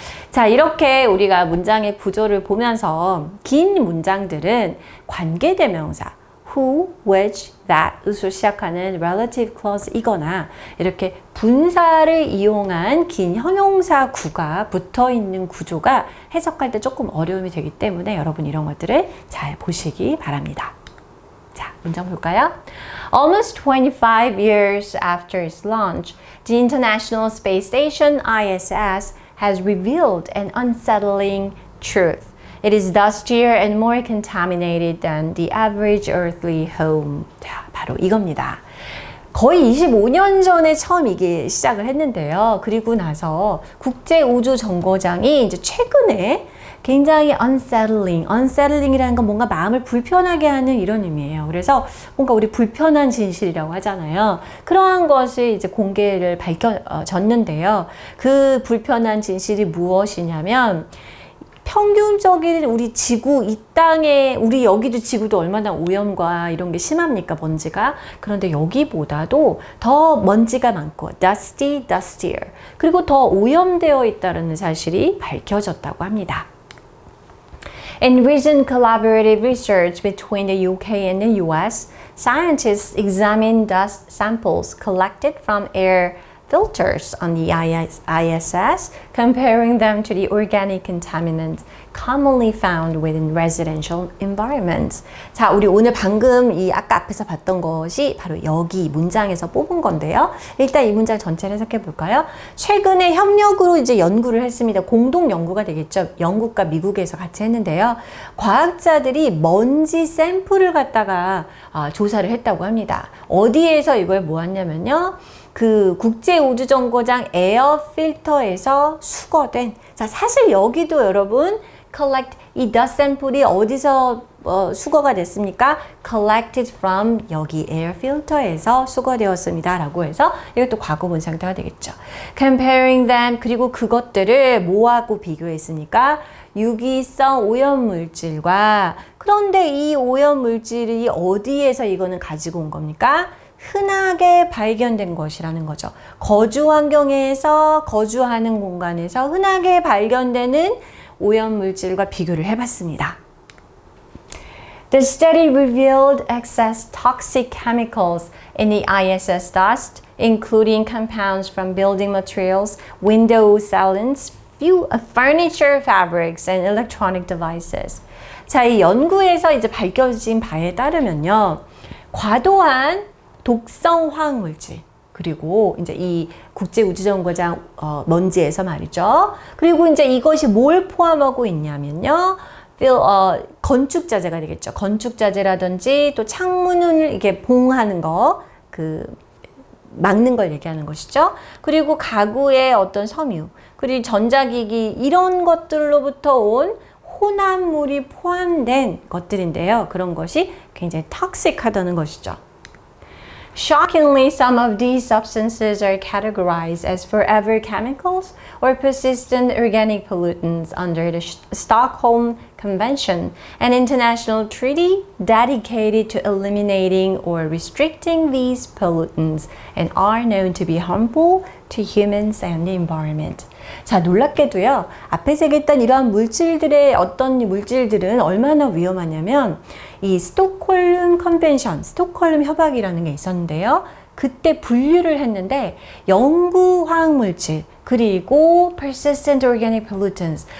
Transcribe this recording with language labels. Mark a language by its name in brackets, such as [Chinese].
[Korean] 자, 이렇게 우리가 문장의 구조를 보면서 긴 문장들은 관계대명사 who, which, that으로 시작하는 [English] relative clause [Korean] 이거나 이렇게 분사를 이용한 긴 형용사 구가 붙어 있는 구조가 해석할 때 조금 어려움이 되기 때문에 여러분 이런 것들을 잘 보시기 바랍니다. 자, 문장 볼까요? [English] Almost 25 years after its launch, the International Space Station ISS has revealed an unsettling truth. It is dustier and more contaminated than the average earthly home. [Korean] 자, 바로 이겁니다. 거의 25년 전에 처음 이게 시작을 했는데요. 그리고 나서 국제우주정거장이 이제 최근에 굉장히 unsettling이라는 건 뭔가 마음을 불편하게 하는 이런 의미예요. 그래서 뭔가 우리 불편한 진실이라고 하잖아요. 그러한 것을 이제 공개를 밝혀졌는데요. 그 불편한 진실이 무엇이냐면 평균적인 우리 지구, 이 땅에, 우리 여기도 지구도 얼마나 오염과 이런 게 심합니까, 먼지가? 그런데 여기보다도 더 먼지가 많고, dustier. 그리고 더 오염되어 있다는 사실이 밝혀졌다고 합니다. [English] In recent collaborative research between the UK and the US, scientists examined dust samples collected from air filters on the ISS, comparing them to the organic contaminants commonly found within residential environments. [Korean] 자, 우리 오늘 방금 이 아까 앞에서 봤던 것이 바로 여기 문장에서 뽑은 건데요. 일단 이 문장 전체를 해석해 볼까요? 최근에 협력으로 이제 연구를 했습니다. 공동 연구가 되겠죠. 영국과 미국에서 같이 했는데요. 과학자들이 먼지 샘플을 갖다가 조사를 했다고 합니다. 어디에서 이걸 모았냐면요. 그 국제우주정거장 에어 필터에서 수거된, 자, 사실 여기도 여러분 collect, 이 dust sample이 어디서 수거가 됐습니까? [English] collected from [Korean] 여기 에어 필터에서 수거되었습니다 라고 해서 이것도 과거분 상태가 되겠죠. [English] comparing them, [Korean] 그리고 그것들을 뭐하고 비교했습니까? 유기성 오염물질과. 그런데 이 오염물질이 어디에서 이거는 가지고 온 겁니까? 흔하게 발견된 것이라는 거죠. 거주 환경에서, 거주하는 공간에서 흔하게 발견되는 오염물질과 비교를 해봤습니다. [English] The study revealed excess toxic chemicals in the ISS dust, including compounds from building materials, window sealants, furniture fabrics, and electronic devices. [Korean] 자, 이 연구에서 이제 밝혀진 바에 따르면요. 과도한 독성 화학물질, 그리고 이제 이 국제우주정거장 먼지에서 말이죠. 그리고 이제 이것이 뭘 포함하고 있냐면요. 건축자재가 되겠죠. 건축자재라든지 또 창문을 이렇게 봉하는 거, 막는 걸 얘기하는 것이죠. 그리고 가구의 어떤 섬유, 그리고 전자기기 이런 것들로부터 온 혼합물이 포함된 것들인데요. 그런 것이 굉장히 톡식하다는 것이죠. [English] Shockingly, some of these substances are categorized as forever chemicals or persistent organic pollutants under the Stockholm Convention, an international treaty dedicated to eliminating or restricting these pollutants and are known to be harmful to humans and the environment. [Korean] 자, 놀랍게도요. 앞에서 얘기했던 이러한 물질들의 어떤 물질들은 얼마나 위험하냐면 이 스톡홀름 컨벤션, 스톡홀름 협약이라는 게 있었는데요. 그때 분류를 했는데 영구 화학 물질 그리고 [English] persistent organic pollutants.